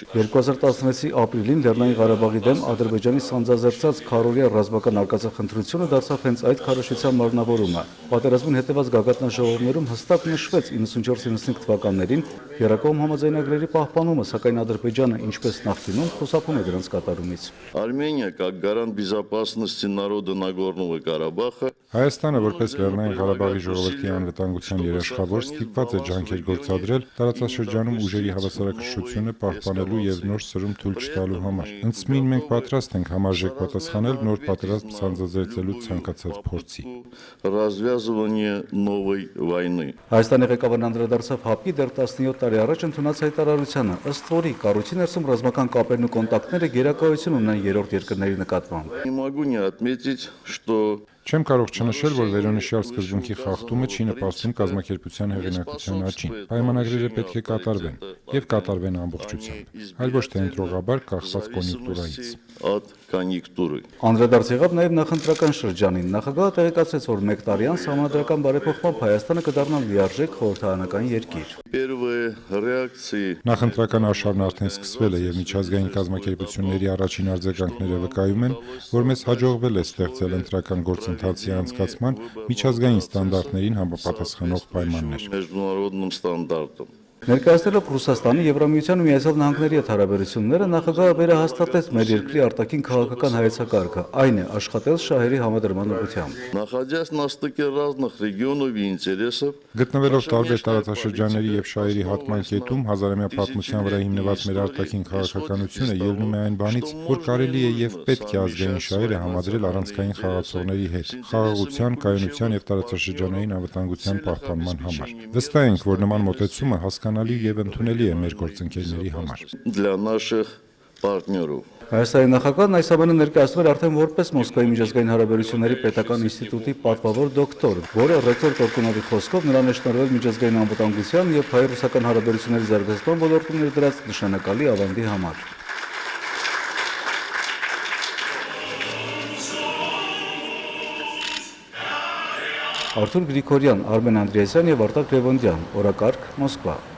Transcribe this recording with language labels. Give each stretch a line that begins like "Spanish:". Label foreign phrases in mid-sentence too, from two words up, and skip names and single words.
Armenian: 2016-ի ապրիլին Լեռնային Ղարաբաղի դեմ Ադրբեջանի սանձազերծած քարորիա ռազմական արկածախնդրությունը դարձավ հենց այդ քարոզչության մարմնավորումը։ Պատերազմին հետևած գագաթնաժողովներում հստակ նշվեց 94-95 թվականներին Երակոմ համաձայնագրերի պահպանումը, սակայն Ադրբեջանը, ինչպես նախկինում, խուսափում է դրանց կատարումից։
Russian: Армения, как гарант безопасности народа Нагорного Карабаха,
Armenian: Հայաստանը, որպես Լեռնային Ղարաբաղի ժողովրդի անվտանգության երաշխավոր, ստիպված է ջանքեր գործադրել տարածաշրջանում ուժերի հավասարակշռությունը պահպանելու եւ նոր սրում թույլ չտալու համար։ Ընդսմին մենք պատրաստ ենք համարժեք պատասխանել նոր պատերազմ սանձազերծելու ցանկացած փորձի։
Russian: развязывание новой войны.
Armenian: Հայաստանի ղեկավարն անդրադարձավ ՀԱՊԿ-ի դեռ 17 տարի առաջ ընդունած հայտարարությանը, ըստ որի կառույցի ներսում ռազմական կապերն ու կոնտակտները գերակայություն ունեն երրորդ երկրների նկատմամբ։
Russian: Не могу не отметить, что
Armenian: Չեմ կարող չնշել, որ վերոնշյալ սկզբունքի խախտումը չի նպաստում կազմակերպության հեղինակության աճին։ Պայմանագրերը պետք է կատարվեն եւ կատարվեն ամբողջությամբ, այլ ոչ թե ընտրողաբար կախված կոնյունկտուրայից։
Russian: от конъюнктуры.
Armenian: Անդրադարձ եղավ նաև նախընտրական շրջանին։ Նախագահը տեղեկացրեց, որ 1 տարեան սահմանադրական բարեփոխմամբ Հայաստանը կդառնա լիարժեք խորհրդարանական երկիր։
Russian: Первые реакции
Armenian: Նախընտրական արշավն արդեն սկսվել է եւ միջազգային կազմակերպությունների առաջին արձագանքները վկայում են, որ մեզ հաջողվել է ստեղծել ընտրական գործընթացի անցկացման միջազգային ստանդարտներին համապատասխանող պայմաններ։
Russian: международным стандартам.
Armenian: Ներկայացնելով Ռուսաստանի, Եվրամիության ու Միացյալ Նահանգների հետ հարաբերությունները, նախագահը վերահաստատեց մեր երկրի արտաքին քաղաքական հայեցակարգը, այն է աշխատել շահերի համադրման ուղղությամբ։
Russian: Находясь на стыке разных регионов и интересов,
Armenian: Գտնվելով տարբեր տարածաշրջանների եւ շահերի հատման կետում, հազարամյա պատմության վրա հիմնված մեր արտաքին քաղաքականությունը ելնում է այն բանից, որ կարելի է եւ պետք է ազգային շահերը համադրել առանցքային խաղացողների հետ, խաղաղության, կայունության եւ տարածաշրջանային անվտանգության պահպանման համար։ Վստահ ենք, որ նման մոտեցումը հասկանալի եւ ընդունելի է մեր գործընկերների համար։
Russian: для наших партнеров.
Armenian: Հայաստանի նախագահն այս ամենը ներկայացնել արդեն որպես Մոսկվայի միջազգային հարաբերությունների պետական ինստիտուտի պատվավոր դոկտոր, որը ռեկտոր Տորկունովի խոսքով նրան է շնորհվել միջազգային անվտանգության եւ հայ-ռուսական հարաբերությունների զարգացման ոլորտում ներդրած նշանակալի ավանդի համար։ Արթուր Գրիգորյան, Արմեն Անդրեասյան եւ Արտակ Լևոնդյան, օրակարգ, Մոսկվա։